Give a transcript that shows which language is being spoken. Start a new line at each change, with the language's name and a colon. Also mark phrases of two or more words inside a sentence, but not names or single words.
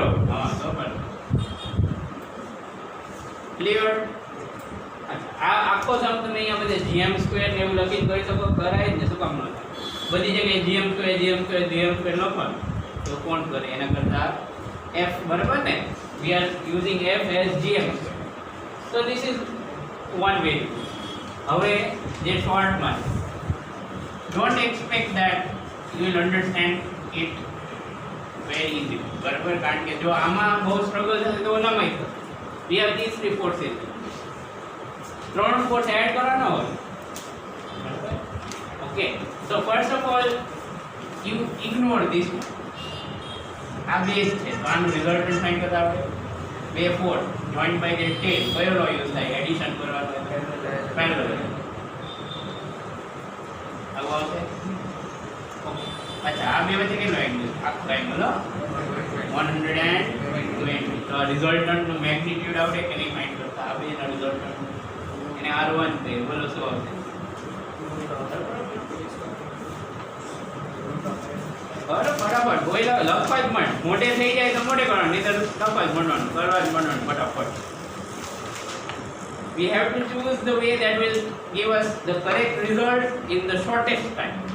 Gujarati: હા તો પણ ક્લિયર. આ આખો સમ તમે અહીંયા બધે gm² ને એવું લખીને કરી શકો. કરાય જ ને, શું કામ ન થાય? બધી જગ્યાએ gm² લખો તો કોણ કરે? એના કરતા f બરાબર ને?
English: we are using f as gm². so this is one way.
Gujarati: હવે જે શોર્ટમાં
English: don't expect that you will understand it very easily.
Gujarati: બરાબર? કારણ કે જો આમાં બહુ સ્ટ્રગલ થશે તો ઓલામાં થશે.
English: we have these three forces.
Gujarati: ત્રણ ફોર્સ એડ કરવાના હોય. બરાબર?
English: okay. so first of all you ignore this one.
Gujarati: આ બેઝ છે તો આનું રિઝલ્ટન્ટ ફાઇન્ડ કરતા આવડે. 2 4
English: joint by the tail
Gujarati: કયો લો યુઝ થાય? એડિશન કરવાનું પેરેલલ. આવું આવશે. ઓકે. અચ્છા આ બે વચ્ચે કેટલો એંગલ? આખો એંગલ 120. તો રિઝલ્ટન્ટ નું મેગ્નીટ્યુડ આવડે કે નહીં ફાઇન્ડ કરતા? આ બેના રિઝલ્ટન્ટ એને R1 કહે. બોલો શું આવશે? ફટાફટ બોલો. લખવા જ માંડ. મોઢે થઈ જાય તો મોઢે કરવાનું, નહીં તો લખવા જ માંડવાનું, કરવા જ માંડવાનું ફટાફટ.
English: We have to choose the way that will give us the correct result in the shortest time.